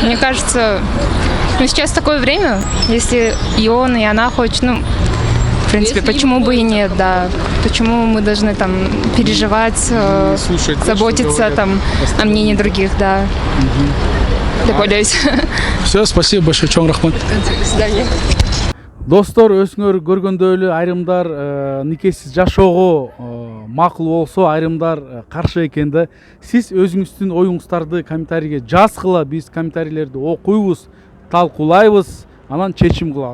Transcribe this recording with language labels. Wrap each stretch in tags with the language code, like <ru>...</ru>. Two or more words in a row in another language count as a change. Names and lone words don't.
<ru>Мне кажется, сейчас такое время, если и он, и она хочет, ну, в принципе, Если почему им бы и хочется, нет, да. Почему мы должны там переживать, Слушать, да, что заботиться говорят там о мнении других, да. Дополняюсь. Все, спасибо большое,</ru> <ky>чоң рахмат.</ky> <ru>До свидания.</ru> <ky>Достор, өзүңөр көргөндөй эле айрымдар никесиз жашоого макул болсо, айрымдар каршы экен да. Сиз өзүңүздүн оюңуздарды комментарийге жазгыла, биз комментарийлерди окуйбуз, талкуулайбыз, анан чечим кылабыз.</ky>